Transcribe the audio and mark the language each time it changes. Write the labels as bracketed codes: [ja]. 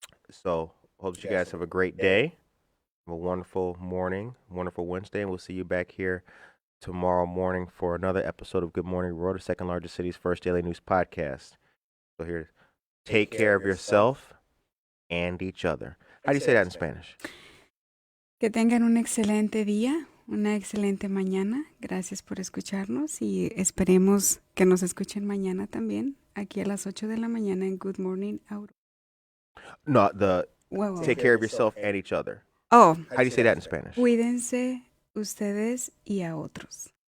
[en] So hope that you guys have a great day, have a wonderful morning, wonderful Wednesday, and we'll see you back here tomorrow morning for another episode of Good Morning Aurora, the second largest city's first daily news podcast. So here, take care of yourself and each other. How do you say that in Spanish? [es] Que tengan un excelente día, una excelente mañana. Gracias por escucharnos y esperemos que nos escuchen mañana también, aquí a las 8 de la mañana en Good Morning Aurora. [en] No, take care of yourself and each other. Oh. How do you say that in Spanish? [es] Cuídense ustedes y a otros.